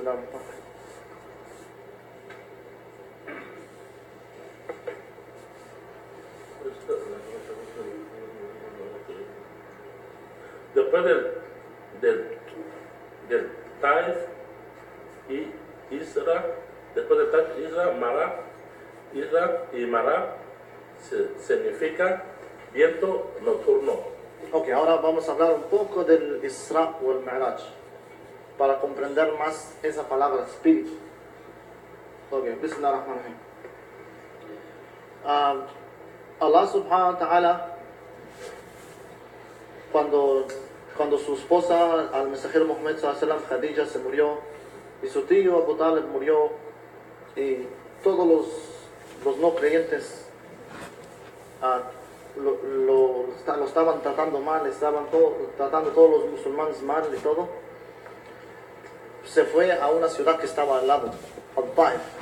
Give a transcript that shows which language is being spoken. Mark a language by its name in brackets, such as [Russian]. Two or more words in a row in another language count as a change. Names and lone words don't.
[Spanish] Después del Taif y Isra, después del Taif, Isra y Mará significa viento nocturno. Ok, ahora vamos a hablar un poco del Isra o el Mi'raj para comprender más esa palabra espíritu. Ok, Bismillahirrahmanirrahim. [Arabic] الله سبحانه وتعالى, [Spanish] cuando su esposa, al mensajero Muhammad [Arabic] صلى الله عليه وسلم, [Spanish] Khadija, se murió, y su tío Abu Talib murió, y todos los no creyentes lo estaban tratando mal, estaban tratando a todos los musulmanes mal y todo, se fue a una ciudad que estaba al lado, al-Taif.